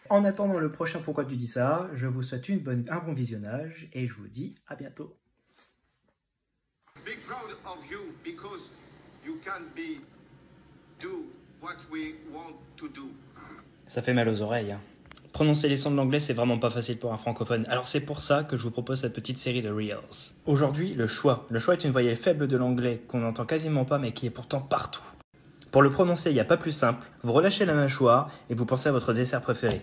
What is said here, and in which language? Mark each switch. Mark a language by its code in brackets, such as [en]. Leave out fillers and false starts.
[fr] En attendant le prochain Pourquoi tu dis ça, je vous souhaite un bon visionnage et je vous dis à bientôt. [en] Big proud of you because you can do what we want to do. [fr] Ça fait mal aux oreilles. Hein. Prononcer les sons de l'anglais, c'est vraiment pas facile pour un francophone. Alors c'est pour ça que je vous propose cette petite série de Reels. Aujourd'hui, le schwa. Le schwa est une voyelle faible de l'anglais qu'on n'entend quasiment pas mais qui est pourtant partout. Pour le prononcer, il n'y a pas plus simple. Vous relâchez la mâchoire et vous pensez à votre dessert préféré.